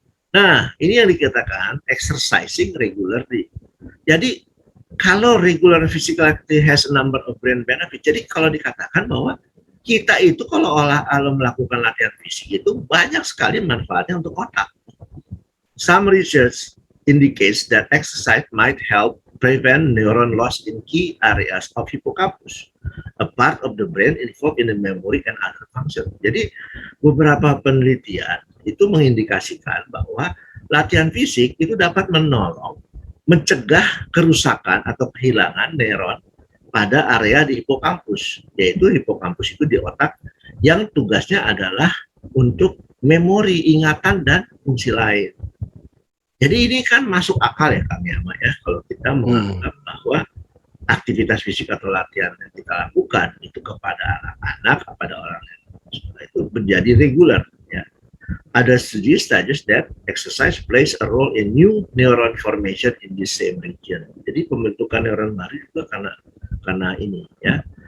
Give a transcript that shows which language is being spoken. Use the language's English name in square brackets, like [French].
[Indonesian] Nah, ini yang dikatakan [English] exercising regularly. [Indonesian] Jadi kalau [English] regular physical activity has a number of brain benefit, [Indonesian] jadi kalau dikatakan bahwa kita itu kalau melakukan latihan fisik itu banyak sekali manfaatnya untuk otak. [English] Some research indicates that exercise might help prevent neuron loss in key areas of hippocampus, a part of the brain involved in the memory and other function. [Indonesian] Jadi beberapa penelitian itu mengindikasikan bahwa latihan fisik itu dapat mencegah kerusakan atau kehilangan neuron pada area di hippocampus, yaitu hippocampus itu di otak yang tugasnya adalah untuk memori, ingatan, dan fungsi lain. Jadi ini kan masuk akal ya Kang Yama ya, kalau kita menganggap bahwa aktivitas fisik atau latihan yang kita lakukan itu kepada anak-anak, kepada orang yang itu menjadi reguler ya. Ada studi [English] suggest that exercise plays a role in new neuron formation in the same region. [Indonesian] Jadi pembentukan neuron baru juga karena ini ya.